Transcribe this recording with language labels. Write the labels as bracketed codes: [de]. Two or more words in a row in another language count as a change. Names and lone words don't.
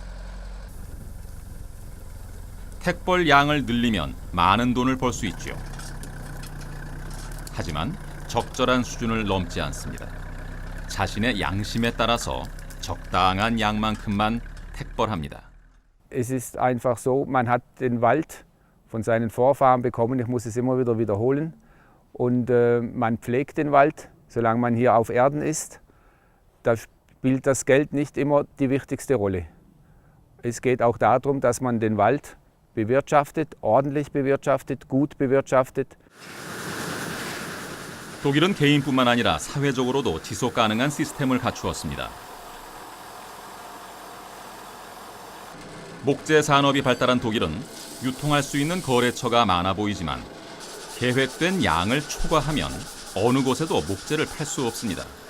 [ko] 택벌 양을 늘리면 많은 돈을 벌 수 있죠. 하지만 적절한 수준을 넘지 않습니다. 자신의 양심에 따라서 적당한 양만큼만 택벌합니다. [de] Es ist einfach so, man hat den Wald von seinen Vorfahren bekommen, ich muss es immer wieder wiederholen. Und man pflegt den Wald, solange man hier auf Erden ist. Da spielt das Geld nicht immer die wichtigste Rolle. Es geht auch darum, dass man den Wald bewirtschaftet, ordentlich bewirtschaftet, gut bewirtschaftet. [ko] 독일은 개인뿐만 아니라 사회적으로도 지속 가능한 시스템을 갖추었습니다. 목재 산업이 발달한 독일은 유통할 수 있는 거래처가 많아 보이지만 계획된 양을 초과하면 어느 곳에도 목재를 팔 수 없습니다.